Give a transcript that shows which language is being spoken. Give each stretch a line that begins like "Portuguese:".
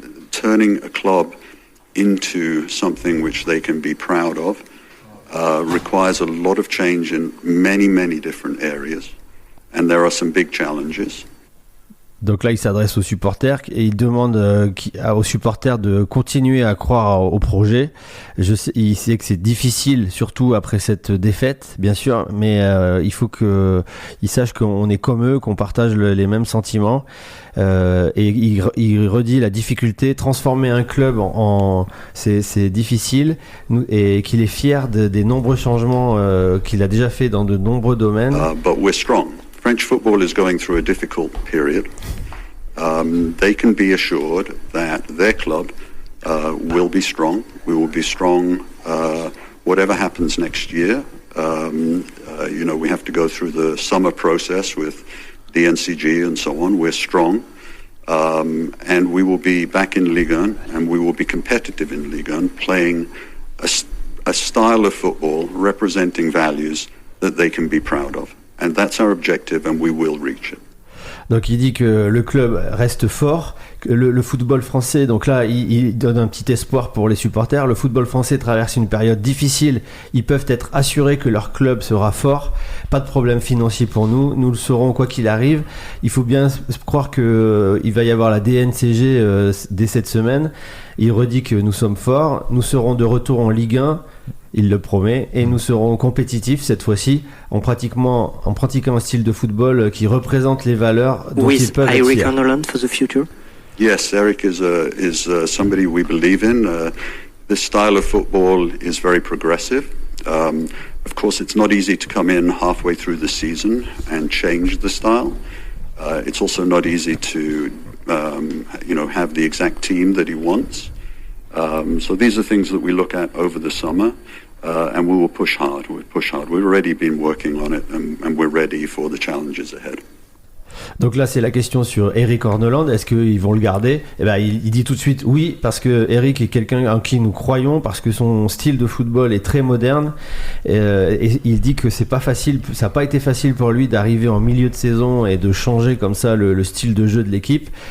English: Turning a club into something which they can be proud of requires a lot of change in many, many different areas, and there are some big challenges.
French: Donc là, il s'adresse aux supporters et il demande aux supporters de continuer à croire au projet. Il sait que c'est difficile, surtout après cette défaite, bien sûr, mais il faut qu'ils sachent qu'on est comme eux, qu'on partage les mêmes sentiments. Et il redit la difficulté, transformer un club c'est difficile, et qu'il est fier des nombreux changements qu'il a déjà fait dans de nombreux domaines.
English: But we're strong. French football is going through a difficult period. They can be assured that their club will be strong. We will be strong whatever happens next year. We have to go through the summer process with DNCG and so on. We're strong. And we will be back in Ligue 1 and we will be competitive in Ligue 1, playing a style of football representing values that they can be proud of. And that's our objective, and we will reach it.
French: Donc il dit que le club reste fort, que le football français, donc là il donne un petit espoir pour les supporters. Le football français traverse une période difficile, ils peuvent être assurés que leur club sera fort, pas de problème financier pour nous le saurons quoi qu'il arrive. Il faut bien croire qu'il va y avoir la DNCG dès cette semaine. Il redit que nous sommes forts, nous serons de retour en Ligue 1. Il le promet, et nous serons compétitifs cette fois-ci en pratiquant un style de football qui représente les valeurs dont ils peuvent être fiers.
English: With Eric Arnoland for the future? Yes, Eric is somebody we believe in. This style of football is very progressive. Of course, it's not easy to come in halfway through the season and change the style. It's also not easy to, have the exact team that he wants. So these are things that we look at over the summer, and we will push hard. We've already been working on it, and we're ready for the challenges ahead.
French: Donc là, c'est la question sur Eric Orneland. Est-ce qu'ils vont le garder ? Il dit tout de suite oui, parce que Eric est quelqu'un en qui nous croyons, parce que son style de football est très moderne. Et il dit que c'est pas facile, ça n'a pas été facile pour lui d'arriver en milieu de saison et de changer comme ça le style de jeu de l'équipe.